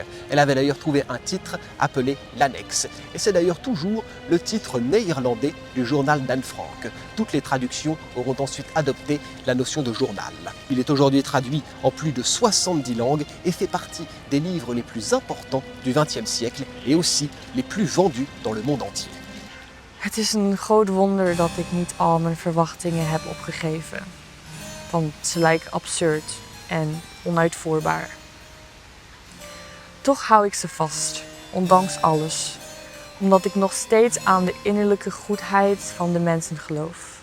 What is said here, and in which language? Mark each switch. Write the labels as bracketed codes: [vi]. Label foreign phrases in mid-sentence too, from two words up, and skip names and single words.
[fr] Elle avait d'ailleurs trouvé un titre appelé l'Annexe. Et c'est d'ailleurs toujours le titre néerlandais du journal d'Anne Frank. Toutes les traductions auront ensuite adopté la notion de journal. Il est aujourd'hui traduit en plus de 70 langues et fait partie des livres les plus importants du XXe siècle et aussi les plus vendus dans le monde entier. [nl] Het is een groot wonder dat ik niet al mijn verwachtingen heb opgegeven. Want ze lijken absurd en onuitvoerbaar. Toch hou ik ze vast, ondanks alles. Omdat ik nog steeds aan de innerlijke goedheid van de mensen geloof.